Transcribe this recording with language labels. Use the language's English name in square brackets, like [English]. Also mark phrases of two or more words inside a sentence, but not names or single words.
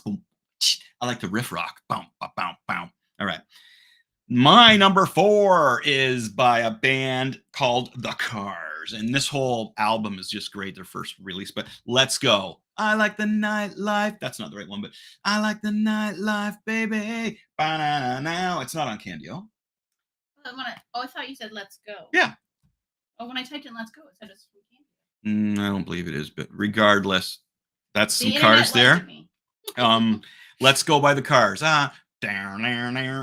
[English] Boom. I like the riff rock. Boom, boom, boom, boom. All right. My number 4 is by a band called The Cars. And this whole album is just great, their first release. But let's go. I like the nightlife. That's not the right one, but I like the nightlife, baby. Ba-na-na-now. It's not on Candio. I thought you said let's go. Yeah. Oh, when I typed in let's go, it said it's from Candio. I don't believe it is, but regardless, that's some The Cars internet there. me. Let's go by The Cars. Down there.